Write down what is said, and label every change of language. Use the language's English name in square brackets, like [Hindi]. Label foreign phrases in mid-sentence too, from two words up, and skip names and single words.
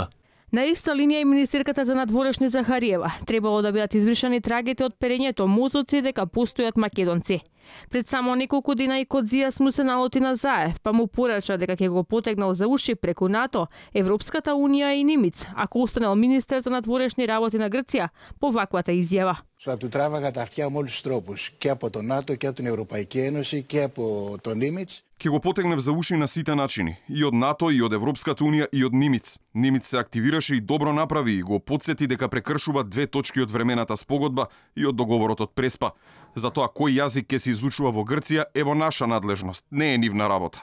[Macedonian] На иста линија и министерката за надворешни Захариева требало да бидат извршени трагите од перењето мозоци дека постојат македонци. Пред само неколку дена и Кодзијас му се налоти на Заев, па му порача дека ќе го потегнал за уши преку НАТО, Европската унија и Нимиц, ако останал министер за надворешни работи на Грција по ваквата изјава. [Greek] Θα του τράβαγα τα αυτιά με όλους τους τρόπους, και από το ΝΑΤΟ και από την Ευρωπαϊκή Ένωση και από το Νίμιτς. [Macedonian] Ќе го потегнев за уши на сите начини, и од НАТО, и од Европската унија, и од Нимиц. Нимиц се активираше и добро направи и го потсети дека прекршува 2 точки од времената спогодба и од договорот од Преспа. Затоа кој јазик ќе се изучува во Грција е во наша надлежност, не е нивна работа.